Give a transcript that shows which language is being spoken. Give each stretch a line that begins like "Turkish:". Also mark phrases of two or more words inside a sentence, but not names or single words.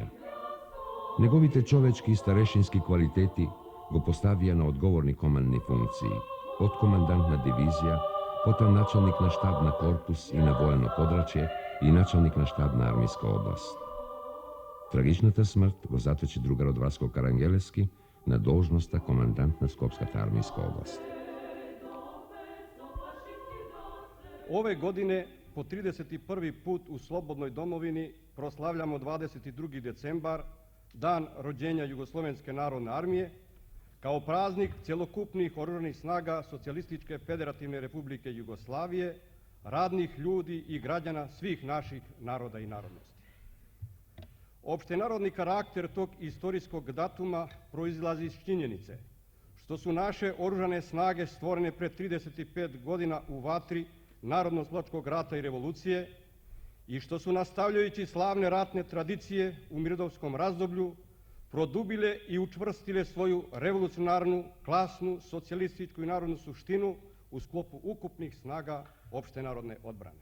Macedonian: Неговите човечки и старешински квалитети го поставија на одговорни командни функции, од командант на дивизија, потоа началник на штаб на корпус и на воено подрачје и началник на штаб на армиска област. Трагичната смрт го заточи другарот Васко Карангелески на должноста командант на Скопската армиска област.
Serbian: Ове године по 31 пут у слободној домовини прославljamo 22. децембар, дан роđenja Југословенске народне армије, kao praznik cjelokupnih oružanih snaga Socijalističke Federativne Republike Jugoslavije, radnih ljudi i građana svih naših naroda i narodnosti. Opštenarodni karakter tog istorijskog datuma proizlazi iz činjenice što su naše oružane snage stvorene pred 35 godina u vatri narodno-oslobodilačkog rata i revolucije i što su, nastavljajući slavne ratne tradicije u mirnodopskom razdoblju, produbile i učvrstile svoju revolucionarnu, klasnu, socijalističku i narodnu suštinu u sklopu ukupnih snaga opštenarodne odbrane.